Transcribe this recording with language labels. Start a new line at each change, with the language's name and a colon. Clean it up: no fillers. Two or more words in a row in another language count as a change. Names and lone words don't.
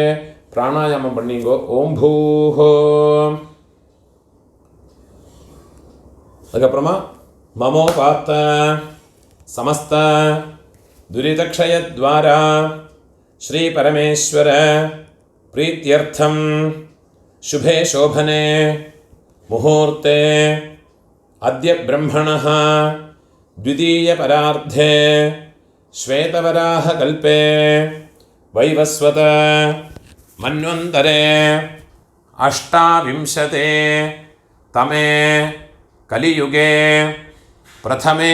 Tamil: பிராணாயாமம் பண்ணிங்கோ.
Sanskrit: ॐ भूः. அதுக்கப்புறமா ममोपात्त समस्त दुरितक्षयद्वारा श्री परमेश्वर प्रीत्यर्थं शुभे शोभने मुहूर्ते अद्य ब्रह्मणः द्वितीय परार्धे श्वेतवराह कल्पे वैवस्वत मन्वन्तरे अष्टाविंशते तमे कलियुगे प्रथमे